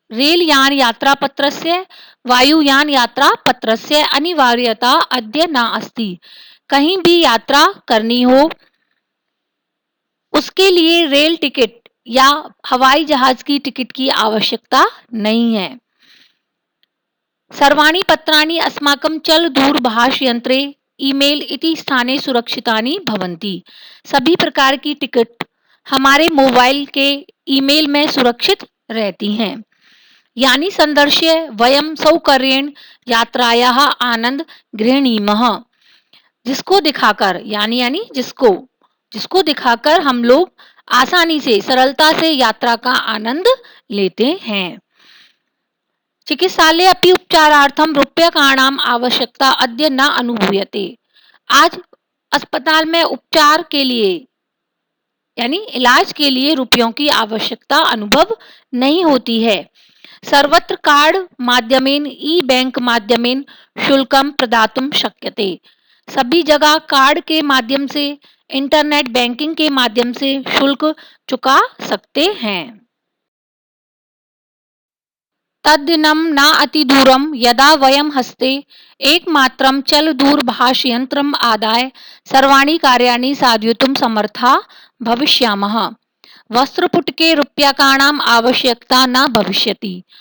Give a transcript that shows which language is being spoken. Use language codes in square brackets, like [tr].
[sa] रेलयान यात्रापत्रस्य वायुयान यात्रापत्रस्य अनिवार्यता अद्य न अस्ति। [hi] कहीं भी यात्रा करनी हो उसके लिए रेल टिकट या हवाई जहाज की टिकट की आवश्यकता नहीं है। [sa] सर्वाणि पत्राणि अस्माकं चल दूरभाष यंत्रे ईमेल इति स्थाने सुरक्षितानि भवन्ति। [hi] सभी प्रकार की टिकट हमारे मोबाइल के ईमेल में सुरक्षित रहती हैं। [sa] यानी संदर्श्य वयम सौकर्येण यात्रायाः आनंद गृह्णीमः। [hi] जिसको दिखाकर यानी जिसको दिखाकर हम लोग आसानी से सरलता से यात्रा का आनंद लेते हैं। [sa] चिकित्सालय अपि उपचारार्थम रूप्यकाणाम आवश्यकता अद्य न अनुभूयते। [hi] आज अस्पताल में उपचार के लिए यानी इलाज के लिए रुपयों की आवश्यकता अनुभव नहीं होती है। [sa] सर्वत्र कार्ड माध्यमेन ई बैंक माध्यमेन शुल्कम प्रदातुम शक्यते। [hi] सभी जगह कार्ड के माध्यम से इंटरनेट बैंकिंग के माध्यम से शुल्क चुका सकते हैं। [sa] तद्दिनं न अतिदूरं यदा वयं हस्ते एकमात्रं चलदूरभाषयन्त्रम् आदाय सर्वाणि कार्याणि साधयितुं समर्था भविष्यामः। वस्त्रपुटके रूप्यकाणाम् आवश्यकता न भविष्यति।